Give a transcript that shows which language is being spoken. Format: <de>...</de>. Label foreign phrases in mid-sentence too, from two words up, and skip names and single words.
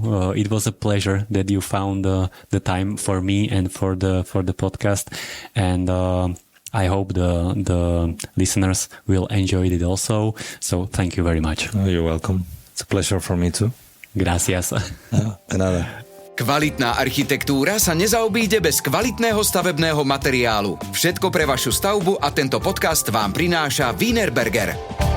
<en>It was a pleasure that you found the time for me and for the podcast. And I hope the listeners will enjoy it also. So thank you very much. Oh, you're welcome. It's a pleasure for me too. Gracias. Another.</en> <sk>Kvalitná architektúra sa nezaobíde bez kvalitného stavebného materiálu. Všetko pre vašu stavbu a tento podcast vám prináša Wienerberger.</sk>